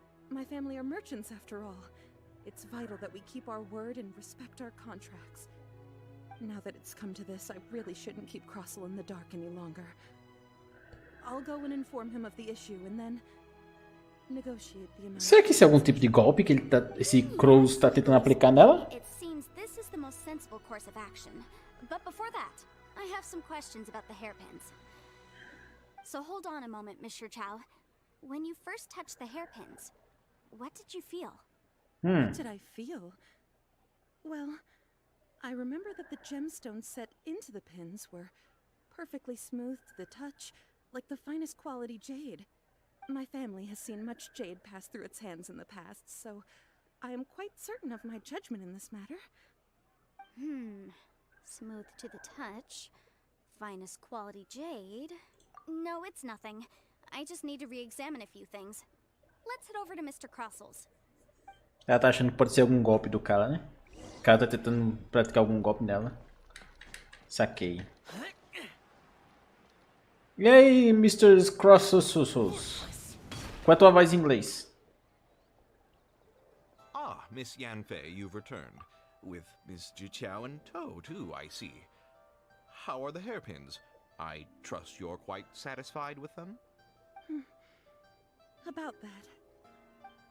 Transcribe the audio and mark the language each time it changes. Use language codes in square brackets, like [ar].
[en] My family are merchants, after all. It's vital that we keep our word and respect our contracts. Now that it's come to this, I really shouldn't keep Crossell in the dark any longer. I'll go and inform him of the issue, and then negotiate the amount. [pt] Será que isso é algum tipo de golpe que esse Crows tá tentando aplicar nela? [en] It seems this is the most sensible course of action. But before that, I have some questions about the hairpins. So hold on a moment, Mr. Chow. When you first touched the hairpins, what did you feel? What did I feel? Well, I remember that the gemstones set into the pins were perfectly smooth to the touch, like the finest quality jade. My family has seen much jade pass through its hands in the past, so I am quite certain of my judgment in this matter. Smooth to the touch. Finest quality jade. No, it's nothing. I just need to re-examine a few things. Let's head over to Mr. Crossell's. [pt] Ela tá achando que pode ser algum golpe do cara, né? O cara tá tentando praticar algum golpe nela. Saquei. E aí, Mr. Crossos? Qual é a tua voz em inglês? [en] Ah, Miss Yanfei, you've returned. With Miss Jiqiao in tow, too, I see. How are the hairpins? I trust you're quite satisfied with them? About that.